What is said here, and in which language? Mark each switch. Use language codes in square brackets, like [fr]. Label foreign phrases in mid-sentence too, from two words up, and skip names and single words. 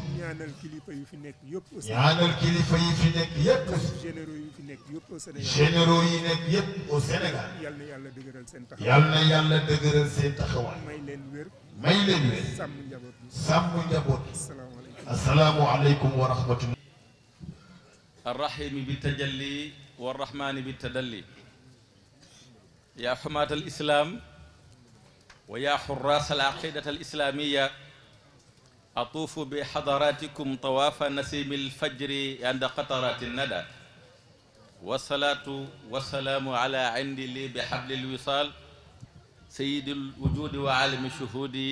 [wo] ñaanal kilifa yu fi nekk yëpp aussi ñaanal kilifa yi fi nekk yépp généraux yu fi nekk yëpp [fr] au Sénégal [wo] généraux yi nekk yépp [fr] au Sénégal [wo] yal na yàlla dëgëral seen taxaw yal na yàlla dëgëral seen taxawaay may leen wér may leen wér sàmm njaboot bi sàmm njaboot [ar] asalaamaaleykum السلام عليكم ورحمة الله الرحيم بالتجلي والرحمن بالتدلي يا حماة الإسلام ويا حراس العقيدة الإسلامية أطوف بحضراتكم طواف نسيم الفجر عند قطرات الندى والصلاة والسلام على عند لي بحبل الوصال سيد الوجود وعالم الشهود